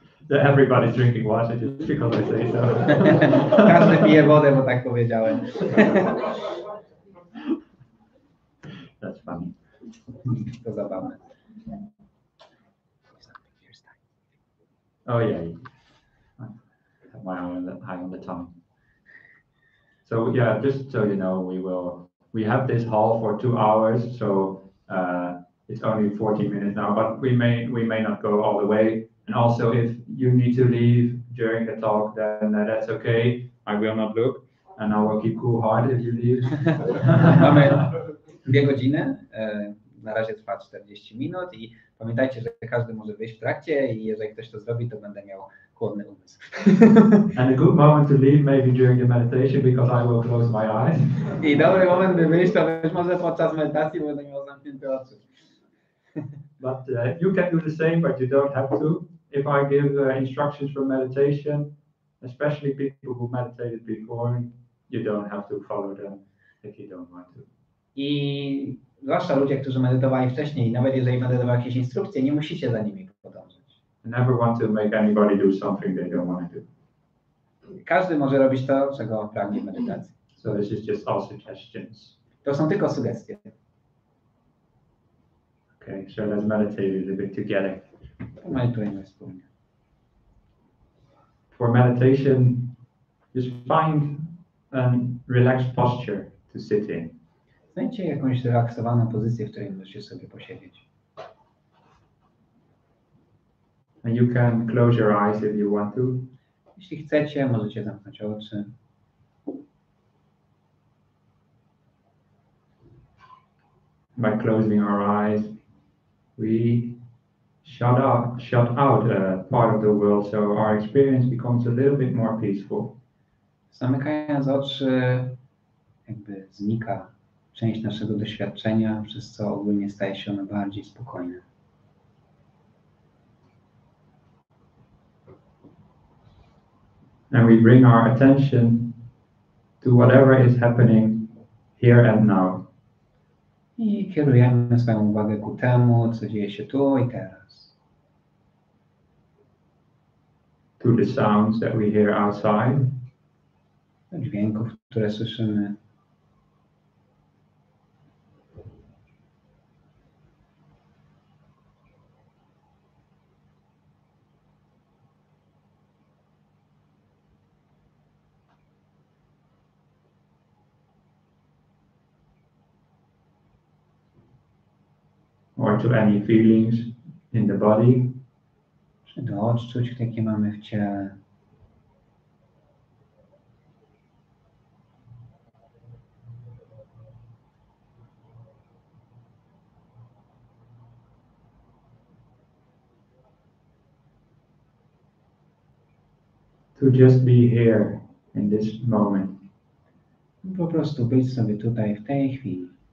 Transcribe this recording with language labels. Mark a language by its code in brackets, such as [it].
[en] Everybody's drinking water just because I say so. [pl] Każdy pije wodę, bo tak powiedziałem. [en] That's funny. [pl] To zabawne. [en] Oh yeah, I have my eye on the tongue. So yeah, just so you know, we have this hall for 2 hours, so it's only 40 minutes now, but we may not go all the way. And also, if you need to leave during the talk, then that's okay. I will not look, and I will keep cool heart if you leave. [pl] Mamy 2 godziny. Na razie trwa 40 minut i pamiętajcie, że każdy może wyjść w trakcie i jeżeli ktoś to zrobi, to będę miał chłodny umysł. [en] And a good moment to leave maybe during the meditation because I will close my eyes. [pl] I dobry moment, by wyjść, to być może podczas medytacji, bo będę miał zamknięte oczy. [en] But you can do the same, but you don't have to. If I give instructions for meditation, especially people who meditated before, you don't have to follow them if you don't want to. [pl] I zwłaszcza ludzie, którzy medytowali wcześniej, nawet jeżeli będę dawał jakieś instrukcje, nie musicie za nimi podążać. [en] I never want to make anybody do something they don't want to do. [pl] Każdy może robić to, czego pragnie w medytacji. [en] So this is just all suggestions. [pl] To są tylko sugestie. [en] Okay, so let's meditate a little bit together. [pl] Medytujemy wspólnie. [en] For meditation, just find a relaxed posture to sit in. [pl] Znajdźcie jakąś zrelaksowaną pozycję, w której możecie sobie posiedzieć. [en] And you can close your eyes if you want to. [pl] Jeśli chcecie, możecie zamknąć oczy. [en] By closing our eyes, we shut out a part of the world, so our experience becomes a little bit more peaceful. [pl] Zamykając oczy, jakby znika część naszego doświadczenia, przez co ogólnie staje się ono bardziej spokojne. [en] And we bring our attention to whatever is happening here and now. [pl] I kierujemy swoją uwagę ku temu, co dzieje się tu i teraz. [en] To the sounds that we hear outside. [pl] Do dźwięków, które słyszymy. [en] Or to any feelings in the body. [pl] Czy do odczuć, jakie mamy w ciele. [en] To just be here in this moment. [pl] Po prostu być sobie tutaj w tej chwili.